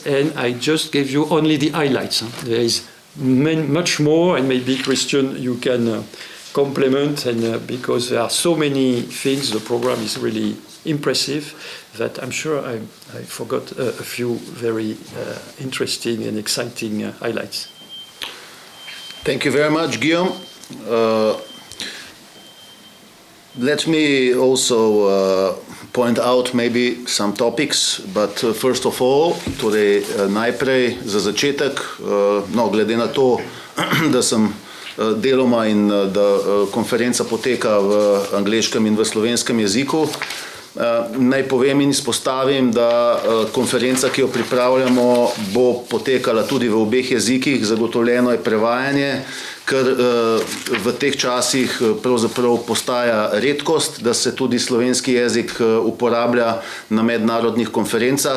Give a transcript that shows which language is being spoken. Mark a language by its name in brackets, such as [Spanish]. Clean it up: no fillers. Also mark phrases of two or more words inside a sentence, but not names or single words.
[English] And I just gave you only the highlights. There is much more, and maybe, Christian, you can complement, and because there are so many things, the program is really impressive that I'm sure I forgot a few very interesting and exciting highlights. Thank you very much, Guillaume. Let me also point out maybe some topics, but first of all, [Slovenian] torej najprej za začetek, no, glede na to, da sem deloma in da konferenca poteka v angleškem in v slovenskem jeziku, naj povem in izpostavim, da konferenca, ki jo pripravljamo, bo potekala tudi v obeh jezikih, zagotovljeno je prevajanje, ker v teh časih pravzaprav postaja redkost, da se tudi slovenski jezik uporablja na mednarodnih konferencah.